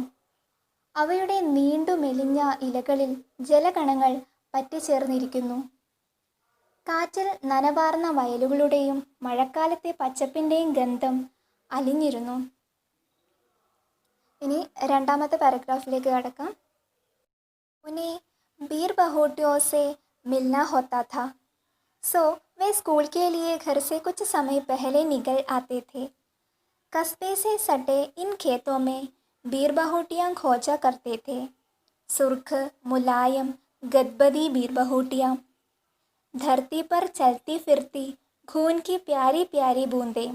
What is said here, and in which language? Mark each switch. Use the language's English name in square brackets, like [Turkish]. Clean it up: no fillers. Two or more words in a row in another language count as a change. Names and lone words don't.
[Malayalam] അവയുടെ നീണ്ടു മെലിഞ്ഞ ഇലകളിൽ ജലകണങ്ങൾ പറ്റിച്ചേർന്നിരിക്കുന്നു. കാറ്റിൽ നനവാർന്ന വയലുകളുടെയും മഴക്കാലത്തെ പച്ചപ്പിൻ്റെയും ഗന്ധം അലിഞ്ഞിരുന്നു. ഇനി രണ്ടാമത്തെ പാരഗ്രാഫിലേക്ക് കടക്കാം. [Hindi] ഉन्हें बीर बहूटियों से मिलना होता था, सो वे स्कूल के लिए घर से कुछ समय पहले निकल आते थे. कस्बे से सटे इन खेतों में बीर बहूटियाँ खोजा करते थे. सुर्ख मुलायम गदबदी बीर बहूटियाँ, धरती पर चलती फिरती खून की प्यारी प्यारी बूंदें.